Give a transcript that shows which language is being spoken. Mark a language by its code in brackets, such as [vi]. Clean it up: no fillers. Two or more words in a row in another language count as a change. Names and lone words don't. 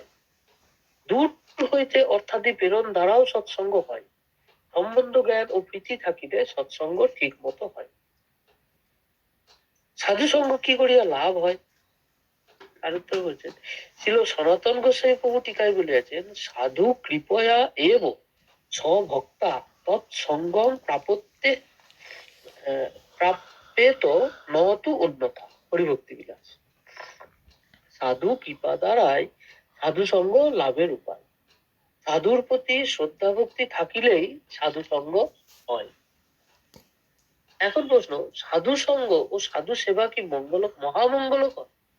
[bn] দূর হইতে অর্থাদি প্রেরণ দ্বারাও সৎসঙ্গ হয়। সম্বন্ধ জ্ঞান ও প্রীতি থাকিলে সৎসঙ্গ ঠিক মতো হয়। সাধু সঙ্গ কি করিয়া লাভ হয়? আর উত্তর বলছেন, ছিল সনাতন গোস্বামী প্রভু টিকায় বলিয়াছেন, [sa] সাধু কৃপয়া এব স্বভক্তা তৎসঙ্গম প্রাপত্যে প্রাপ্যেত নতু অন্যথা। [bn] হরিভক্তি বিলাস। সাধু কৃপা দ্বারাই সাধু সঙ্গ লাভের উপায়। সাধুর প্রতি শ্রদ্ধা ভক্তি থাকিলেই সাধু সঙ্গ হয়। এখন প্রশ্ন, সাধু সঙ্গ ও সাধু সেবা কি মহামঙ্গলকর?